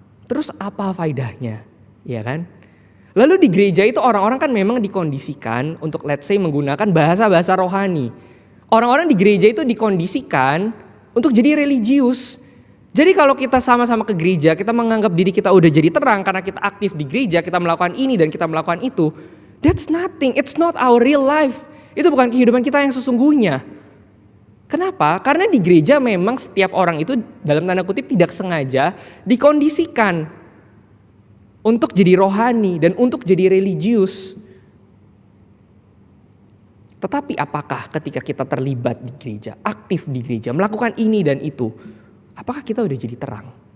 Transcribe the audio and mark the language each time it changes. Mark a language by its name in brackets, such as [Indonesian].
[Indonesian] Terus apa faedahnya? Ya kan? Lalu di gereja itu orang-orang kan memang dikondisikan untuk [English] let's say [Indonesian] menggunakan bahasa-bahasa rohani. Orang-orang di gereja itu dikondisikan untuk jadi religius. Jadi kalau kita sama-sama ke gereja, kita menganggap diri kita udah jadi terang karena kita aktif di gereja, kita melakukan ini dan kita melakukan itu. [English] That's nothing, it's not our real life. [Indonesian] Itu bukan kehidupan kita yang sesungguhnya. Kenapa? Karena di gereja memang setiap orang itu dalam tanda kutip tidak sengaja dikondisikan untuk jadi rohani dan untuk jadi religius. Tetapi apakah ketika kita terlibat di gereja, aktif di gereja, melakukan ini dan itu, apakah kita udah jadi terang?